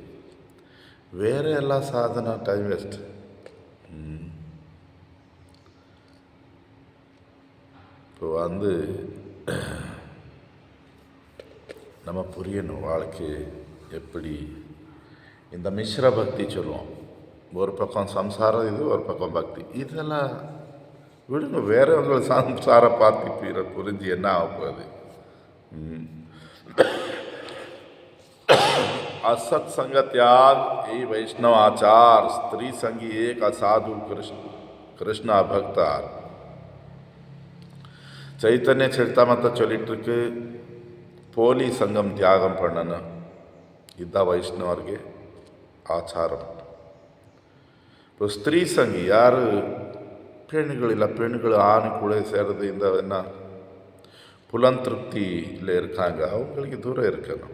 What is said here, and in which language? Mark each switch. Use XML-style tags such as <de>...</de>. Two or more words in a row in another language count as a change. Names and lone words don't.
<ta>வேறு எல்லா சாதனை</ta> <en>time waste.</en> <ta>இப்போ நம்ம புரியணும் வாழ்க்கை எப்படி. இந்த மிஸ்ர பக்தி சொல்லுவோம். ஒரு பக்கம் சம்சாரம், இது ஒரு பக்கம் பக்தி. இதெல்லாம் விடுங்க. வேறவங்களை சம்சார பார்த்து புரிஞ்சு என்ன ஆக போகுது?</ta> <bn>অসৎসঙ্গ ত্যাগ এই বৈষ্ণব আচার স্ত্রী সঙ্গী এক অসাধু কৃষ্ণ অভক্ত আর</bn> <ta>சைத்தன்ய சரித்தாமத்தை சொல்லிட்டு இருக்கு போலி சங்கம் தியாகம் பண்ணணும். இதுதான் வைஷ்ணவர்ಗೆ ஆச்சாரம். இப்போ ஸ்திரீ சங்கி யார் பெண்கள் ஆண் கூட சேர்றது இந்த என்ன புலந்திருப்தியில் இருக்காங்க, அவங்களுக்கு தூரம் இருக்கணும்.</ta>